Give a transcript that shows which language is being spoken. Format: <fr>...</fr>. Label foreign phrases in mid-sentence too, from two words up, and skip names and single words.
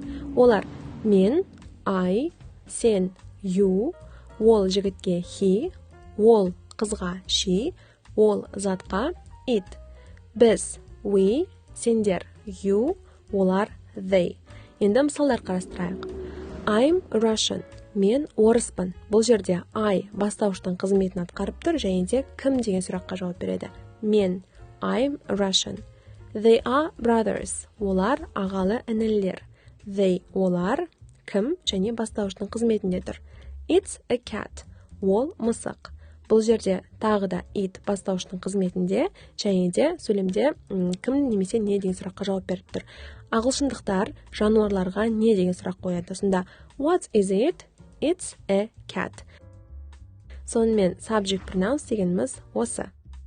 <kk>Олар мен, I, сен, you, ол жігітке he, ол қызға she, ол затқа it. Біз we, сендер you, олар they. Енді мысалдар қарастырайық.</kk> <en>I'm Russian.</en> <kk>Мен орыспын. Бұл жерде I бастауыштың қызметін атқарып тұр және де кім деген сұраққа жауап береді.</kk> <en>Мен I'm Russian. They are brothers.</en> <kk>Олар ағалы інілер. They олар кім және бастауыштың қызметінде тұр.</kk> <en>It's a cat.</en> <kk>Ол мысық. Бұл жерде тағы да it бастауыштың қызметінде және де сөйлемде кім немесе не деген сұраққа жауап беріп тұр. Ағылшындықтар жануарларға не деген сұрақ қояды.</kk> <en>Сонда what is it? It's a cat.</en> <kk>Сонымен</kk> <en>subject pronouns</en> <kk>дегеніміз осы.</kk>